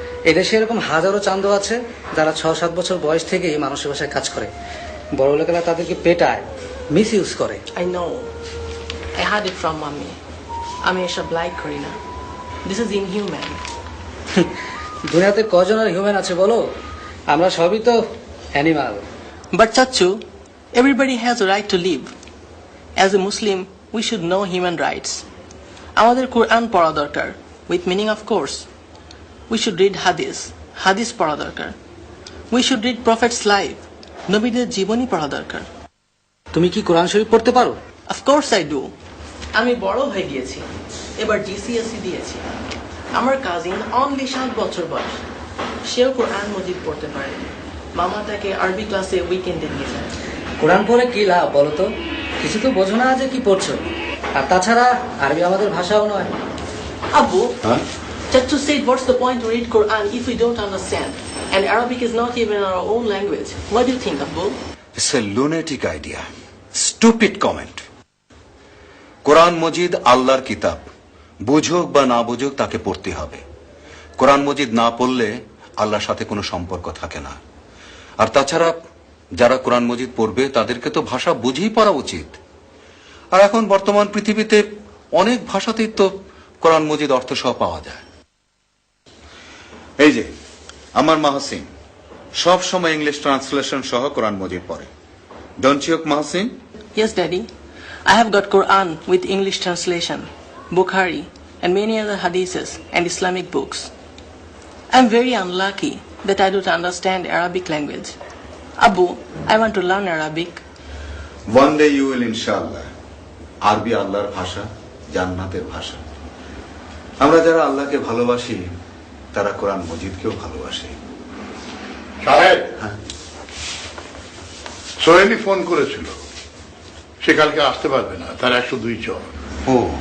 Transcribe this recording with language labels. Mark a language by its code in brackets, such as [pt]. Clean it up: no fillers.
[bn] এদেশে এরকম হাজারো চান্দু আছে যারা 6-7 বছর বয়স থেকেই মানুষের বাসায় কাজ করে, বড় লোকেরা তাদেরকে পেটায়, মিস ইউজ করে। [en] I know, I had it from মামি। [bn] আমি এসব লাইক করি না, [en] This is inhuman. [bn] দুনিয়াতে কজন আর হিউম্যান আছে বলো? আমরা সবই তো অ্যানিমাল। [en] But চাচু, everybody has a right to live. As a Muslim, we should know human rights. [bn] আমাদের কোরআন পড়া দরকার, [en] with meaning of course. We should read [bn] হাদিস পড়া দরকার. [en] We should read Prophet's life, [bn] নবীদের জীবনী পড়া দরকার। তুমি কি কোরআন শরীফ পড়তে পারো? [en] Of course I do. [bn] আমি বড় হয়ে গিয়েছি, এবার GCSE দিয়েছি। আমার কাজিন অনলি 7 বছর বয়স, সেও কোরআন মজিদ পড়তে পারে। মামা তাকে আরবি ক্লাসে উইকেন্ডে নিয়ে যায়। কোরআন পড়ে কি লাভ বলো তো? কিছু তো বোঝো না যে কি পড়ছো, আর তাছাড়া আরবি আমাদের ভাষাও নয়। [en] Abu, Chachu said, what's the point to read Quran if we don't understand? And Arabic is not even our own language. What do you think, Abu? It's a lunatic idea. Stupid comment. [bn] কোরআন মজিদ আল্লাহর কিতাব, বুঝুক বা না বুঝুক তাকে পড়তে হবে। কোরআন মজিদ না পড়লে আল্লাহর সাথে কোনো সম্পর্ক থাকে না। আর তাছাড়া যারা কোরআন মজিদ পড়বে তাদেরকে তো ভাষা বুঝেই পড়া উচিত। আর এখন বর্তমান পৃথিবীতে অনেক ভাষাতেই তো কোরআন মজিদ অর্থ সহ পাওয়া যায়। এই যে আমার মাহসিন সব সময় ইংলিশ ট্রান্সলেশন সহ কোরআন মজিদ পড়ে। [en] Don't you Mohsin? Yes, Daddy. I have got Quran with English translation, Bukhari, and many other hadiths and Islamic books. I'm very unlucky that I don't understand Arabic language. Abu, I want to learn Arabic. One day you will, ইনশাআল্লাহ। [bn] আরবি আল্লাহর ভাষা, জান্নাতের ভাষা। আমরা যারা আল্লাহকে ভালোবাসি তারা কোরআন মজিদকেও ভালোবাসি। সাহেব, হ্যাঁ। সোহেলি ফোন করেছিল, সে কালকে আসতে পারবে না, তার 102 জ্বর। ও,